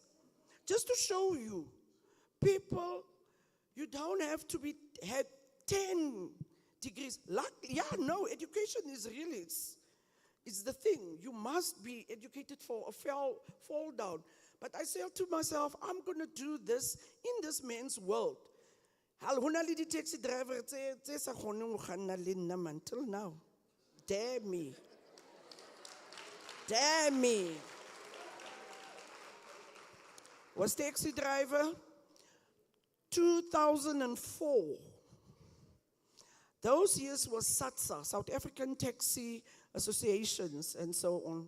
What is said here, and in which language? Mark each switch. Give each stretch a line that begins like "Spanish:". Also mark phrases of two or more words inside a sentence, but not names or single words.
English: Just to show you, people, you don't have to have 10 degrees. Yeah, no, education is really, it's the thing. You must be educated for a fall down. But I said to myself, I'm going to do this in this man's world.
Southern Sotho: Hal hona le di-
English: taxi driver
Southern Sotho: tse sa kgoneng go kganna le nna
English: man till now. Dare me. Dare me. Was taxi driver 2004. Those years was SATSA, South African Taxi Associations, and so on.